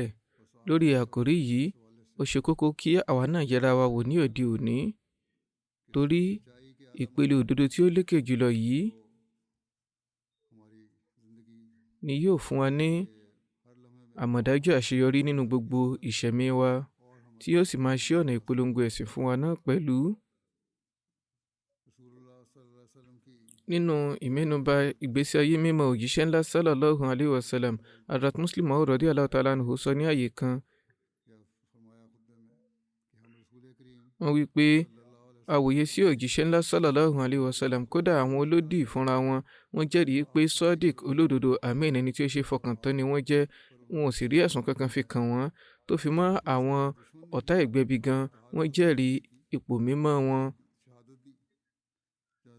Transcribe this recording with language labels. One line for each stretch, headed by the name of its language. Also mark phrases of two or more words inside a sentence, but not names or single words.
Yoruba: Lórí àkòrí yìí, ó ṣe kókó kí àwa náà yẹra wa wò ní òde òní, torí ìpele òdodo tí ó lékè jùlọ yìí ni yóò fún wa ní àmọ̀dájú àṣeyọrí nínú gbogbo ìṣẹ̀mí wa, tí yóò sì máa ṣí ọ̀nà ìpolongo ẹ̀sìn fún wa náà pẹ̀lú. Nínú ìmẹ́nubà ìgbésí ayé mímọ́ òjíṣẹ́ ńlá
Arabic: صلى الله عليه وسلم,
Yoruba: Hazrat Muslim Maud
Arabic: رضي الله تعالى عنه
Yoruba: sọ ní àyè kan, wọ́n wí pé àwòye sí òjíṣẹ́ ńlá
Arabic: صلى الله عليه وسلم,
Yoruba: kódà àwọn olódì fúnra wọn, wọ́n jẹ́rìí pé Sadiq olódodo Amin ẹni tí ó ṣe fọkàn tán ni wọ́n jẹ́. Wọn ò sì rí ẹ̀sùn kankan fi kàn wọ́n, tó fi mọ́ àwọn ọ̀tá ìgbẹ̀bi gan, wọ́n jẹ́rìí ipò mímọ́ wọn.